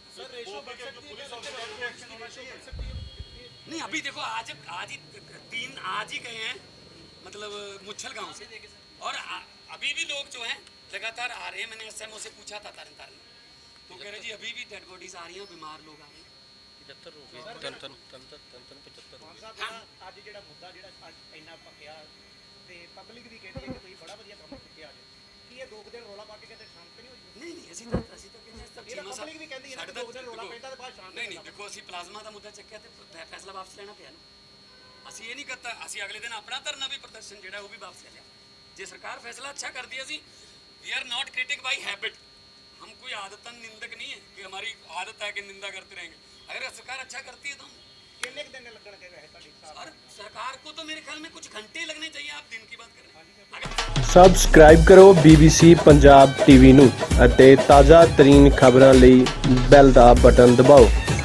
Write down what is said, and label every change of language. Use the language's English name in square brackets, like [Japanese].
[Hindi] Sir ratio बढ़ सकती है, रेशो बढ़ सकती है। नहीं अभी देखो आज ही आज ही गए हैं मतलब मुच्छल गांव से, और अभी भी लोग जो हैं लगातार आ रहे हैं। मैंने एसएमओ से पूछा था तरन तारण में, तो कह रहे जी अभी भी डेड बॉडीज आ रही हैं, बीमार लोग आ रहे हैं। [Punjabi] 75 ਹੋ ਗਏ ਤਨ 75 ਹੋ ਗਏ। ਸਾਹਿਬ ਅੱਜ ਜਿਹੜਾ ਮੁੱਦਾ ਜਿਹੜਾ ਅੱਜ ਇੰਨਾ ਪੱਕਿਆ ਤੇ ਪਬਲਿਕ ਵੀ ਕਹਿੰਦੀ ਹੈ ਕਿ ਤੁਸੀਂ ਬੜਾ ਵਧੀਆ ਕੰਮ ਕੀਤਾ ਅੱਜ, ਕੀ ਇਹ 2 ਦਿਨ ਰੋਲਾ ਪਾ ਕੇ ਕਹਿੰਦੇ ਸ਼ਾਂਤ ਨਹੀਂ ਹੋਈ? ਨਹੀਂ ਨਹੀਂ ਅਸੀਂ ਤਾਂ ਕਹਿੰਦੇ ਹਾਂ ਸਭ ਇਹ ਤਾਂ ਪਬਲਿਕ ਵੀ ਕਹਿੰਦੀ ਹੈ ਨਾ ਕਿ 2 ਦਿਨ ਰੋਲਾ ਪੈਂਦਾ ਤੇ ਬਾਅਦ ਸ਼ਾਂਤ ਨਹੀਂ ਨਹੀਂ ਦੇਖੋ ਅਸੀਂ ਪਲਾਜ਼ਮਾ ਦਾ ਮੁੱਦਾ ਚੱਕਿਆ ਤੇ ਫੈਸਲਾ ਵਾਪਸ ਲੈਣਾ ਪਿਆ ਨਾ। ਅਸੀਂ ਇਹ ਨਹੀਂ ਕਰਤਾ, ਅਸੀਂ ਅਗਲੇ ਦਿਨ ਆਪਣਾ ਧਰਨਾ ਵੀ ਪ੍ਰਦਰਸ਼ਨ ਜਿਹੜਾ ਉਹ ਵੀ ਵਾਪਸ ਲੈ ਲਿਆ। ਜੇ ਸਰਕਾਰ [Hindi] फैसला अच्छा करती है, [English] we are not critic by habit, [Hindi] हम कोई आदतन निंदक नहीं है कि हमारी आदत है कि निंदा करते रहेंगे। अगर सरकार अच्छा करती है तो हम [Punjabi] ਕਿੰਨੇ ਕੁ ਦਿਨ ਲੱਗਣਗੇ ਵੈਸੇ ਤੁਹਾਡੇ ਹਿਸਾਬ [Hindi] और सरकार को तो मेरे ख्याल में कुछ घंटे लगने चाहिए। आप दिन की बात कर रहे हैं, अगर [Punjabi] ਸਬਸਕ੍ਰਾਈਬ ਕਰੋ BBC ਪੰਜਾਬ ਟੀਵੀ ਨੂੰ ਅਤੇ ਤਾਜ਼ਾ ਤਰੀਨ ਖਬਰਾਂ ਲਈ ਬੈਲ ਦਾ ਬਟਨ ਦਬਾਓ।